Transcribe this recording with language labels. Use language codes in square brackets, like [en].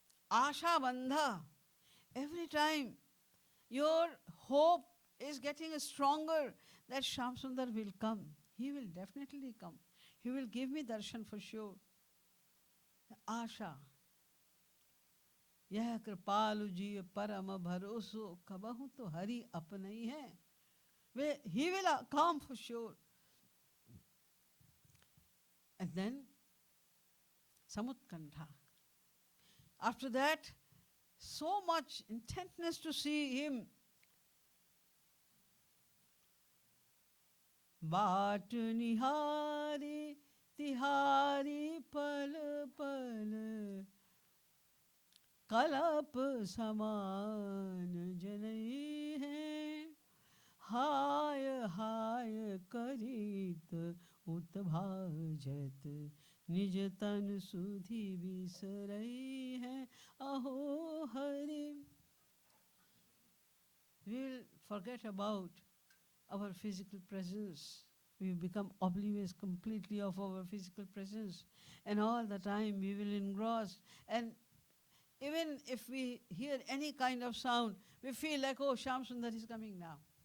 [en] Asha bandha. Every time your hope is getting stronger that Shyam Sundar will come. He will definitely come. He will give me darshan for sure. Asha. [hi] यह कृपालु जी परम भरोसो कबहु तो हरि अपने ही है. [en] He will come for sure. And then Samutkantha. After that, so much intentness to see him. [hi] बाट निहारी तिहारी पल पल कलप समान जनई है. हाय हाय करित उत्भाजत निज तन सुधि बिसरई है. अहो [en] Hari, we will forget about our physical presence. We become oblivious completely of our physical presence. And all the time we will engross. And even if we hear any kind of sound, we feel like, oh, Shyam Sundar is coming now.